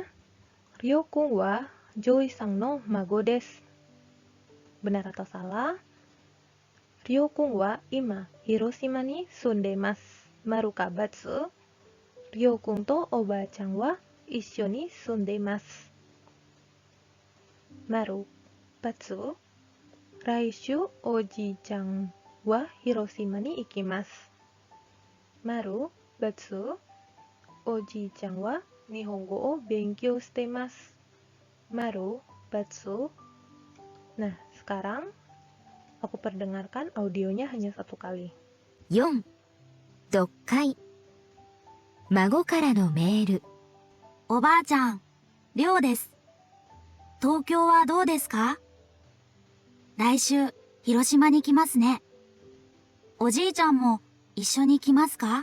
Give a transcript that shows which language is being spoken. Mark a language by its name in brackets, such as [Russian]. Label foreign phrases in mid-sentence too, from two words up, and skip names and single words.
[Japanese] りょうくんはジョイさんの孫です. [Indonesian] Benar atau salah? [Japanese] りょうくんは今広島に住んでます. まるかばつ? りょうくんとおばあちゃんは一緒に住んでます. まる、ばつ? 来週おじいちゃんは広島に行きます. まる、ばつ? おじいちゃんは日本語を勉強してます. まる、ばつ? [Indonesian] Nah, sekarang aku perdengarkan audionya hanya 1 kali. 4. [Japanese] 読解。孫からのメール。おばあちゃん、りょうです。東京はどうですか？来週、広島に来ますね。おじいちゃんも一緒に来ますか？